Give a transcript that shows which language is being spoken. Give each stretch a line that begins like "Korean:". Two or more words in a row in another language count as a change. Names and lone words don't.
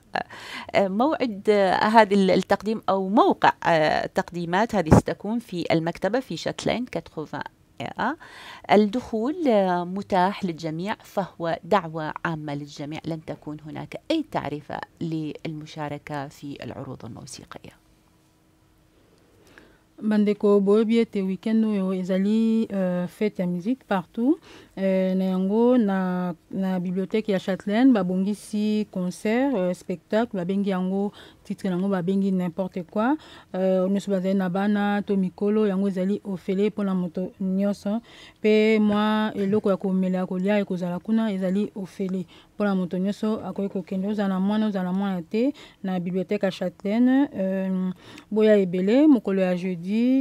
Arabic: موعد هذا التقديم أو موقع التقديمات هذه ستكون في المكتبة في شاتلين 80. الدخول متاح للجميع فهو دعوة عامة للجميع. لن تكون هناك أي تعرفة للمشاركة في العروض الموسيقية.
Lingala: Bandeko boyebi ete weekend oyo ezali fête ya
French: musique partout
Lingala: na yango na bibliothèque ya Châtelaine babongisi
French: concert spectacle
Lingala: babengi yango titre nango babengi
French: n'importe quoi
Lingala: nyonso bazali na bana to mikolo yango ezali ofele mpona moto nyonso mpe mwa eloko ya komela kolia ekozala kuna ezali ofele mpona moto nyonso akoki kokende ozala na mwana te na bibliothèque ya Châtelaine boya ebele mokolo ya jeudi